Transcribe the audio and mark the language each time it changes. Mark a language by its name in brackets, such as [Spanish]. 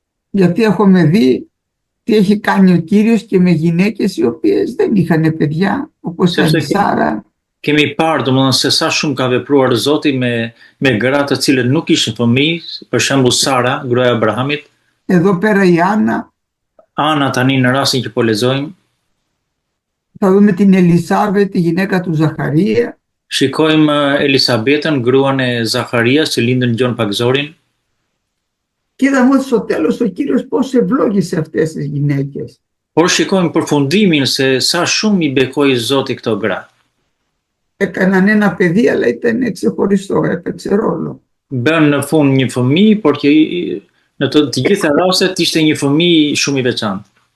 [Greek] Γιατί έχουμε δει τι έχει κάνει ο Κύριος και με γυναίκες οι οποίες δεν είχαν παιδιά, όπως η Σάρα. [Albanian] Kemi parë domethënë se sa shumë ka vepruar Zoti me gra të cilët nuk kishin fëmijë, për shembull Sara, gruaja e Abrahamit. [Greek] Εδώ πέρα η Άννα. [Albanian] Ana tani në rastin që po lexojmë. [Greek] Θα δούμε την Ελισάβετ, τη γυναίκα του Ζαχαρία. [Albanian] Shikojmë Elisabetën, gruan e Zacharias që lindën gjon Pagzorin. [Greek] Και είδαμε ότι στο τέλος ο Κύριος πώς ευλόγησε αυτές τις γυναίκες. [Albanian] Por shikojmë përfundimin se sa shumë i bekoi Zoti këto gra. [Greek] Έκαναν ένα παιδί, αλλά ήταν ξεχωριστό, έπαιξε ρόλο. [Albanian] Bën në fund një fëmijë, por që në të gjitha rastet ishte një fëmijë shumë i veçantë.